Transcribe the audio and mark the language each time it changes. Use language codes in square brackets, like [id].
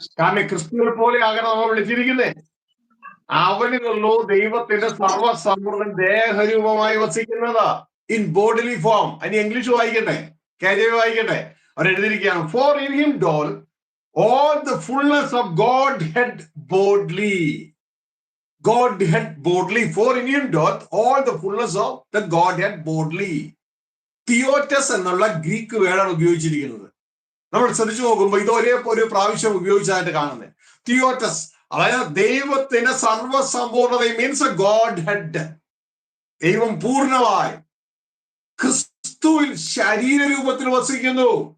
[ml] കാരണം ക്രിസ്തുവിനെ പോലെ ആകണം നമ്മൾ വിളിച്ചിരിക്കുന്നേ. അവനിലല്ലോ ദൈവത്തിന്റെ സർവ്വസമ്പൂർണ്ണ ദേഹരൂപമായി വസിക്കുന്നത്. In bodily form. അതിന് ഇംഗ്ലീഷ് വായിക്കട്ടെ, KJV വായിക്കട്ടെ. അവർ എഴുതിയിരിക്കുകയാണ്, [en] For in him doth all the fullness of Godhead bodily. Godhead bodily. For in him doth all the fullness of the Godhead bodily. [ml] തിയോറ്റസ് എന്നുള്ള ഗ്രീക്ക് വേർഡാണ് ഉപയോഗിച്ചിരിക്കുന്നത്. നമ്മൾ ശ്രദ്ധിച്ചു നോക്കുമ്പോൾ ഇത് ഒരു പ്രാവശ്യം ഉപയോഗിച്ചതായിട്ട് കാണുന്നത്. തിയോറ്റസ്, അതായത് ദൈവത്തിന്റെ സർവ്വസമ്പൂർണത, മീൻസ് ഗോഡ് ഹെഡ്. ദൈവം പൂർണ്ണമായി ക്രിസ്തുവിൽ ശരീരരൂപത്തിൽ വസിക്കുന്നു.